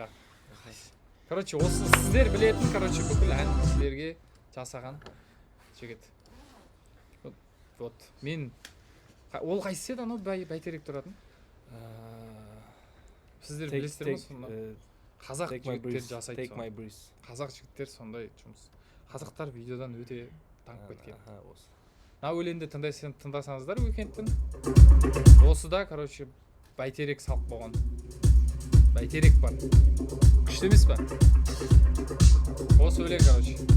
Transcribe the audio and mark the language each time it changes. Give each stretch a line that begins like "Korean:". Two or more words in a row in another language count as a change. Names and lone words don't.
Kazakh: Короче, осы сіздер білетін, короче, бүкіл әншілерге жасаған жігіт. Вот, мен ол қайсы еді анау бәйтерек тұратын? Сіздер білесіздер ме сонда? Қазақ жігіттер жасайды.
English: Take my breath.
Kazakh: Қазақ жігіттер сондай жұмыс. Қазақтар видеодан өте таңып кеткен. Мына өлеңді тыңдасаңыздар Weekend'тің. Осы да, короче, бәйтерек салып болған. Бәйтерек бар. Күшті емес па? Осы өлең, короче.